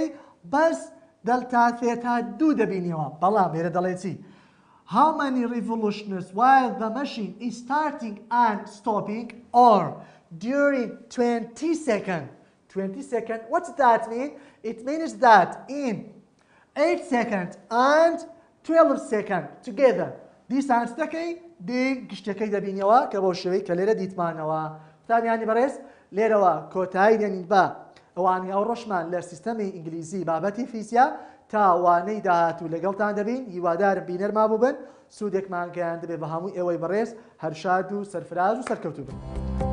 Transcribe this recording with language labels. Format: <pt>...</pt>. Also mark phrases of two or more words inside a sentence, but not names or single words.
<ckb>بەس دەلتا ثێتا دوو دەبینیەوە بەڵام لێرە دەڵێ چی</ckb> <en>how many revolutions while the machine is starting and stopping or during 20 seconds 20 seconds what does that mean it means that in 8 seconds and 12 seconds together</en> <ckb>دیسانسەکەی گشتەکەی دەبینیەوە کە بۆ شێوەی کە لێرە دیتمانەوە قوتابیانی بەڕێز لێرەوە کۆتایی دێنین بە ئەوانەی ئەو ڕۆژمان لە سیستەمی ئینگلیزی بابەتی فیزیا تا وانەی داهاتوو لەگەڵتان دەبین هیوادارم بینەرما بوو بن سوودێکمان گەیان دەبێت بە هەمووی ئێوەی بەڕێز هەر شاد و سەرفراز و سەرکەوتوو بن</ckb>